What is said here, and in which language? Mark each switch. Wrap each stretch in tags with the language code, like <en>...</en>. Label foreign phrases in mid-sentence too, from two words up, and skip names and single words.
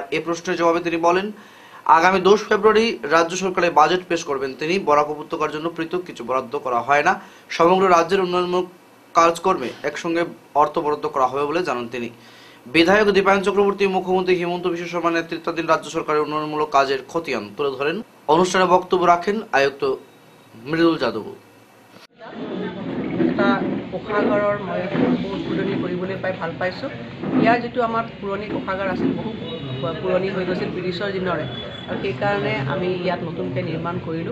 <bn>এ প্রশ্নের জবাবে তিনি বলেন, আগামী 10 ফেব্রুয়ারি রাজ্য সরকারের বাজেট পেশ করবেন তিনি। বরাক উপত্যকার জন্য পৃথক কিছু বরাদ্দ করা হয় না, সমগ্র রাজ্যের উন্নয়নমূলক কাজকর্মে একসঙ্গে অর্থ বরাদ্দ করা হবে বলে জানান তিনি। বিধায়ক দীপায়ন চক্রবর্তী মুখ্যমন্ত্রী হেমন্ত বিশ্ব শর্মা নেতৃত্বাধীন রাজ্য সরকারের উন্নয়নমূলক কাজের খতিয়ান তুলে ধরেন। অনুষ্ঠানে বক্তব্য ৰাখেন আয়ুক্ত মৃদুল যাদব।</bn> <as>এটা কোষাগাৰৰ মই বহুত উদ্বোধনী কৰিবলৈ পাই ভাল পাইছোঁ। ইয়াৰ যিটো আমাৰ পুৰণি কোষাগাৰ আছিল, বহু পুৰণি হৈ গৈছিল ব্ৰিটিছৰ দিনৰে, আৰু সেইকাৰণে আমি ইয়াত নতুনকৈ নিৰ্মাণ কৰিলোঁ।</as>